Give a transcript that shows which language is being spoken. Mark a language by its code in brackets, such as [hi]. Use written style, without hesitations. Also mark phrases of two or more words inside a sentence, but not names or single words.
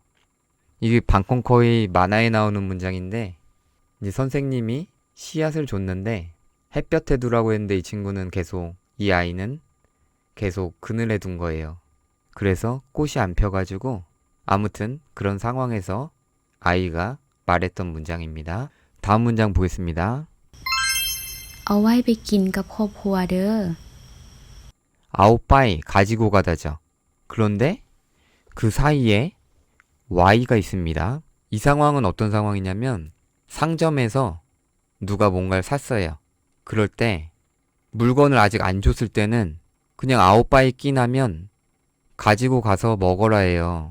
[ko] 이게 방콩커의 만화에 나오는 문장인데 이제 선생님이 씨앗을 줬는데 햇볕에 두라고 했는데 이 친구는 계속 이 아이는 계속 그늘에 둔 거예요. 그래서 꽃이 안 펴가지고 아무튼 그런 상황에서 아이가 말했던 문장입니다. 다음 문장 보겠습니다. [tts] เอาไว้ไปกินกับครอบครัวเด้อ [ko] 아웃바이 가지고 가다죠. 그런데 그 사이에 Y가 있습니다. 이 상황은 어떤 상황이냐면 상점에서 누가 뭔가를 샀어요. 그럴 때 물건을 아직 안 줬을 때는 그냥 아웃바이 끼나면 가지고 가서 먹어라 해요.